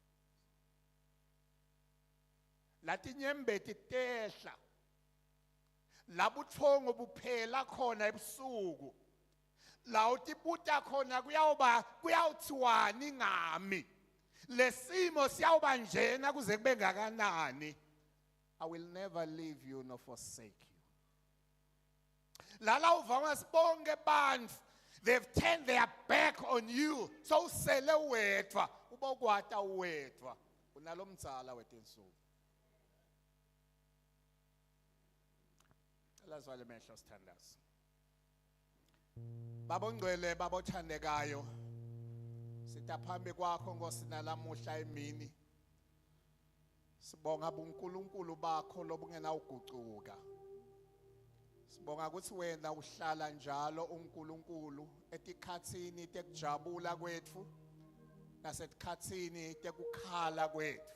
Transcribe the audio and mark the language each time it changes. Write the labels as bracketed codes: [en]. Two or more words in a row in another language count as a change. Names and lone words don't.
[ss] Latinyembeti tehla labuthongo buphela khona ebusuku. La utibuta khona kuyawuthiwani ngami. Lesimo siyawuba njena kuze kube ngakanani. [en] I will never leave you nor forsake you. [ss] Lala uvama sibonke bantfu, [en] they've turned their back on you. [ss] So usele wedwa, ubokwata wedwa. Unalomdzala wetinsuku. [en] Let's all mention standards. [ss] Baba ngcwele baba othandekayo. Sitaphambi kwakho Nkosi nalamuhla emini. Sibonga uNkulunkulu bakho lobungena ugucuka. Sibonga ukuthi wena uhlala njalo uNkulunkulu etikhatsini tekujabula kwethu nasetikhatsini tekukhala kwethu.